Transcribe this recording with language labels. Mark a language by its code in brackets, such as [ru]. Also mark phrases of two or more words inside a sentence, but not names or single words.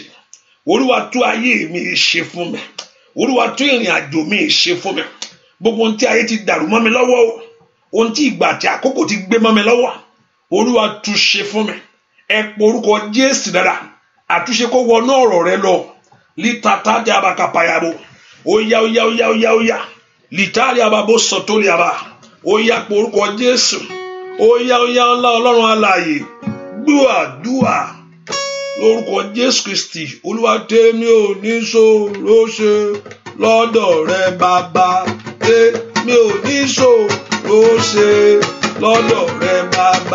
[yo] Olúwa tú ayé mi yìí ṣe fún mi. Olúwa tú ìrìn àjò mi yìí ṣe fún mi. Gbogbo ohun tí ayé ti dàrú mọ́ mi lọ́wọ́, ohun tí ìgbà àti àkókò ti gbé mọ́ mi lọ́wọ́, Olúwa tú ṣe fún mi. Ẹ pe orúkọ Jésù dára. Àtúnṣe kó wọnú ọ̀rọ̀ rẹ lọ. Litata di abakapayabo. Oya oya oya oya oya. Litari ababo sọtoli aba. Oya pe orúkọ Jésù. Oya oya ńlá Ọlọ́run alààyè. Gbúàdúà lórúkọ Jésù Kristi. Olúwa tèmi ò ní ṣòro ṣe lọ́dọ̀ rẹ bàbá. Tèmi ò ní ṣòro ṣe lọ́dọ̀ rẹ bàbá.